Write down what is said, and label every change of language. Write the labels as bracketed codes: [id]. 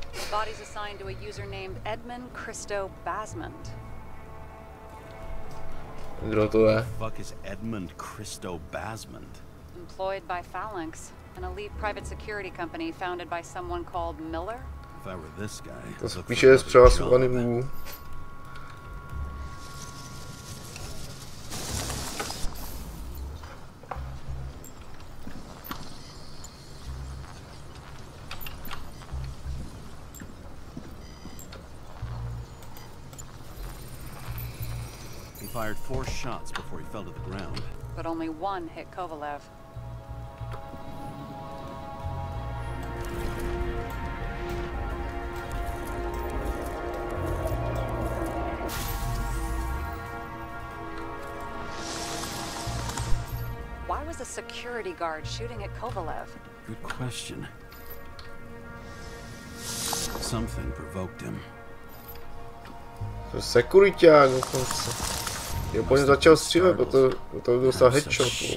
[en] Body's assigned to a user named Edmund Christo Basmond. [cs] Kdo to je? [en] Fuck is Edmund Christo Basmond? Employed by Phalanx, an elite private security company founded by someone called Miller. If I were this guy, [cs] to spíše je zpřevazovaný U. [en] Fired 4 shots before he fell to the ground. But only one hit Kovalev. Why was a security guard shooting at Kovalev? Good question. Something provoked him. [cs] Sekuriťák dokonce. Jo, po něm začal střílet, to dostal headshot.